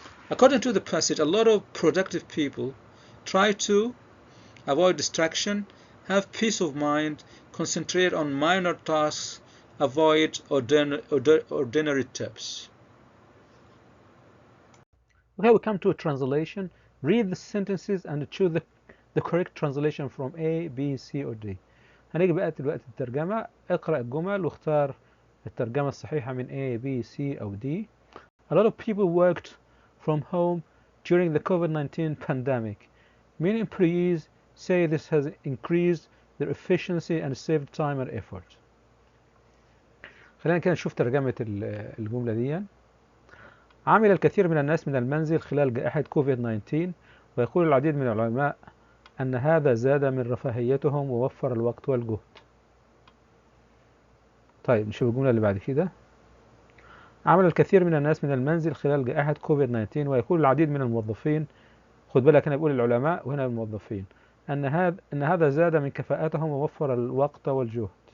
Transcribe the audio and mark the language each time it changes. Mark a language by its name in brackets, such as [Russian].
[English] According to the passage, a lot of productive people try to avoid distraction, have peace of mind, concentrate on minor tasks, avoid ordinary tips. Okay, we come to a translation. Read the sentences and choose the correct translation from A, B, C or D. [Arabic] هنيجي بقى دلوقتي الترجمة. اقرأ الجمل واختار الترجمة الصحيحة من A, B, C أو D. [English] A lot of people worked from home during the COVID-19 pandemic. Many employees say this has increased their efficiency and saved time and effort. [Arabic] خلينا كده نشوف ترجمة الجملة دي. عمل الكثير من الناس من المنزل خلال جائحة كوفيد-19، ويقول العديد من العلماء أن هذا زاد من رفاهيتهم ووفر الوقت والجهد. طيب نشوف الجملة اللي بعد كده. عمل الكثير من الناس من المنزل خلال جائحة كوفيد-19، ويقول العديد من الموظفين، خد بالك هنا بيقول العلماء وهنا الموظفين، أن هذا زاد من كفاءتهم ووفر الوقت والجهد.